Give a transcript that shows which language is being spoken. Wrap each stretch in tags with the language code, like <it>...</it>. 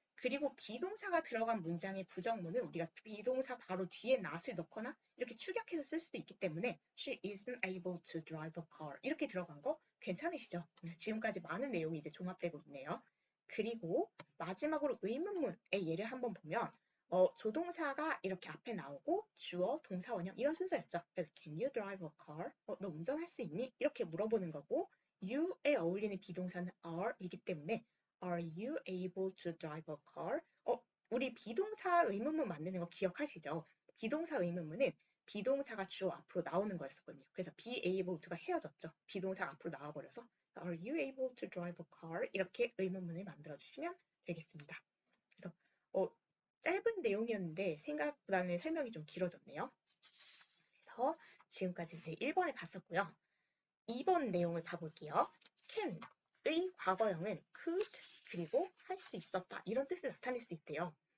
<ko>그리고 비동사가 들어간 문장의 부정문은 우리가 비동사 바로 뒤에 not을 넣거나 이렇게 축약해서 쓸 수도 있기 때문에</ko> <en>she isn't able to drive a car</en> <ko>이렇게 들어간 거 괜찮으시죠? 지금까지 많은 내용이 이제 종합되고 있네요. 그리고 마지막으로 의문문의 예를 한번 보면 조동사가 이렇게 앞에 나오고 주어, 동사, 원형 이런 순서였죠.</ko> <en>그래서 can you drive a car?</en> <ko>너 운전할 수 있니? 이렇게 물어보는 거고 you에 어울리는 비동사는 are이기 때문에</ko> <en>are you able to drive a car?</en> <ko>우리 비동사 의문문 만드는 거 기억하시죠? 비동사 의문문은 비동사가 주어 앞으로 나오는 거였었거든요. 그래서 be able to가 헤어졌죠. 비동사가 앞으로 나와버려서</ko> <en>are you able to drive a car?</en> <ko>이렇게 의문문을 만들어주시면 되겠습니다. 그래서 짧은 내용이었는데 생각보다는 설명이 좀 길어졌네요. 그래서 지금까지 이제 1번을 봤었고요. 2번 내용을 봐볼게요. can의 과거형은 could 그리고 할 수 있었다 이런 뜻을 나타낼 수 있대요.</ko>